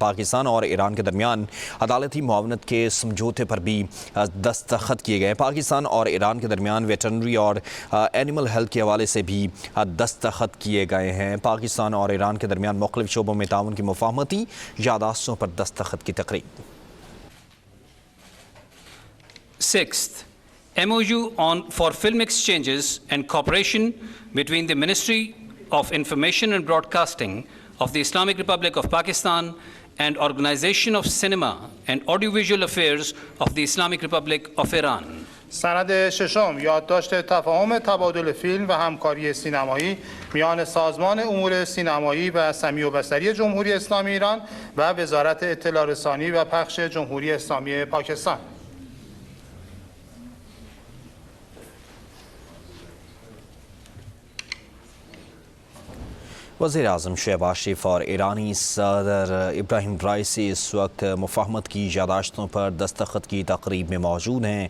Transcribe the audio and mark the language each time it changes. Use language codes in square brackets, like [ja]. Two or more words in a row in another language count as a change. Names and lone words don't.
[ur] پاکستان اور ایران کے درمیان عدالتی معاونت کے سمجھوتے پر بھی دستخط کیے گئے ہیں. پاکستان اور ایران کے درمیان ویٹرنری اور [en] animal health [ur] کے حوالے سے بھی دستخط کیے گئے ہیں. پاکستان اور ایران کے درمیان مختلف شعبوں میں تعاون کی مفاہمتی یادداشتوں پر دستخط کی تقریب. [en] Sixth, MOU for film exchanges and cooperation between the Ministry of Information and Broadcasting of the Islamic Republic of Pakistan and Organization of Cinema and Audiovisual Affairs of the Islamic Republic of Iran. [fa] سند ششم یادداشت تفاهم تبادل فیلم و همکاری سینمایی میان سازمان امور سینمایی و سمیع و بصری جمهوری اسلامی ایران و وزارت اطلاع رسانی و پخش جمهوری اسلامی پاکستان. [ur] وزیرِ اعظم شہباز شریف اور ایرانی صدر ابراہیم رئیسی اس وقت مفاہمت کی یادداشتوں پر دستخط کی تقریب میں موجود ہیں.